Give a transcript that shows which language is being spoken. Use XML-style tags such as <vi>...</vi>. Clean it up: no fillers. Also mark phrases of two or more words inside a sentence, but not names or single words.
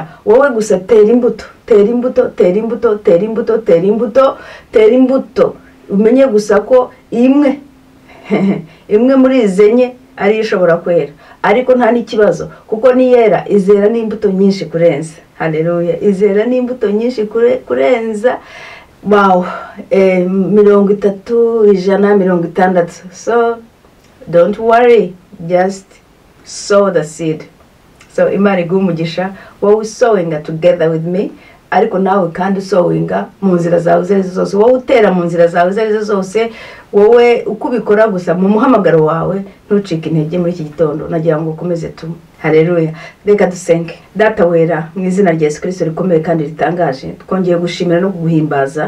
<rw>Wowe gusa tera imbuto, tera imbuto, tera imbuto, tera imbuto, tera imbuto, tera imbuto. Umenye gusa ko imwe muri izenye ari ishobora kwera, ariko nta n'ikibazo, kuko niyera izera n'imbuto nyinshi kurenza. Haleluya. Izera n'imbuto nyinshi kurenza.</rw> <en>Wow, 30, 160. So don't worry, just sow the seed.</en> <rw>So Imana iguha umugisha, wowe</rw> <en>sowing together with me,</en> <rw>ariko nawe kandi sowinga mu nzira zawe zose. Wowe utera mu nzira zawe zose, wowe ukubikora gusa mu muhamagaro wawe, ntucike intege muri iki gitondo. Nagira ngo ukomeze tu. Haleluya. Reka dusenge. Data wera, mu izina rya Yesu Kristo rikomeye kandi ritangaje, twongeye gushimira no kuguhimbaza.</rw>